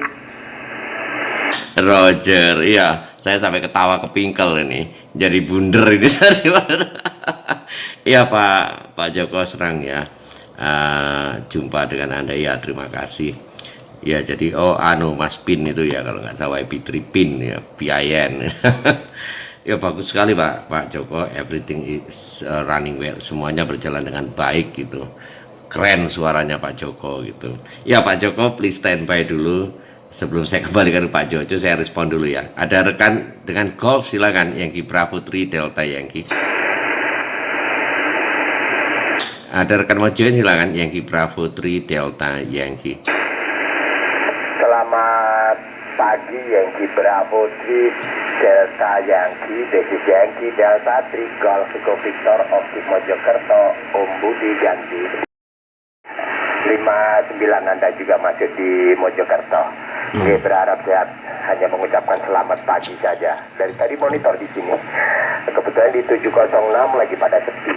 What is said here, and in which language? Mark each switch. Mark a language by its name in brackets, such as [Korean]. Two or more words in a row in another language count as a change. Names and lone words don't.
[Indonesian] Roger, iya, saya sampai ketawa kepingkel ini, jadi bunder ini. Iya Pak Joko, senang ya jumpa dengan Anda ya, terima kasih. Ya jadi Mas Pin itu ya, kalau nggak salah YP3 Pin ya, PIN. Ya bagus sekali Pak Joko, [English] everything is running well, [Indonesian] semuanya berjalan dengan baik gitu. Keren suaranya Pak Joko gitu. Ya Pak Joko, [English] please stand by dulu. [Indonesian] Sebelum saya kembalikan ke Pak Jojo, saya respon dulu ya. Ada rekan dengan golf, silakan. [English] Yankee Bravo 3 Delta Yankee. [Indonesian] Ada rekan mau join, silakan. [English] Yankee Bravo 3 Delta Yankee. [Indonesian] Selamat pagi [English] Yankee Bravo 3 Delta Yankee, basis Yankee Delta 3 Golf Eco Victor Optik Mojokerto, Om Budi ganti. [Indonesian] 59 Anda juga masuk di Mojokerto. Saya berharap sehat, hanya mengucapkan selamat pagi saja. Dari tadi monitor di sini. Kebetulan di 706 lagi pada sepi.